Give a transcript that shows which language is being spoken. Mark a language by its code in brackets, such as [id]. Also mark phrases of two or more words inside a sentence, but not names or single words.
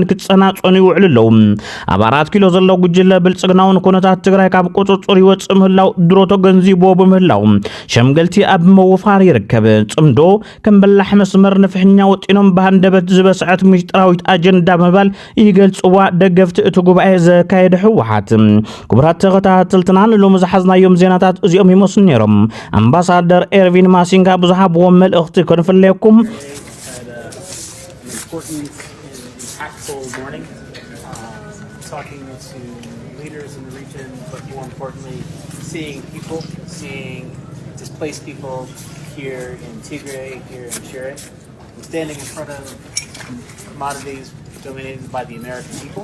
[ti] ክጸናጸኑ ይውዕሉ ኣለው ኣብ 4 ኪሎ ዘሎ ጉጅለ ብልጽግናውን ኩነታት ትግራይ ካብ ቁጥጥር ይወጽእ ምህላው ድሮ ተገንዚቦ ብምህላው ሸምገልቲ ኣብ መወፋር ይርከብ ጽምዶ ከም በላሕ መስመር ንፍሕኛ ወጢኖም ባንደበት ዝበስዓት ምሽጥራዊት አጀንዳ መባል ይገልጽዋ ደገፍቲ እቲ ጉባኤ ዘካየደ ሕወሓት ክቡራት ተኸታተልትና ሎም ዝሓዝናዮም ዜናታት እዚኦም ይመስሉ ነይሮም አምባሳደር ኤርቪን ማሲንጋ ብዝሃብዎ መልእኽቲ ከንፍለየኩም [en] talking to leaders in the region, but more importantly, seeing displaced people here in Tigray, here in Shire, standing in front of commodities dominated by the American people.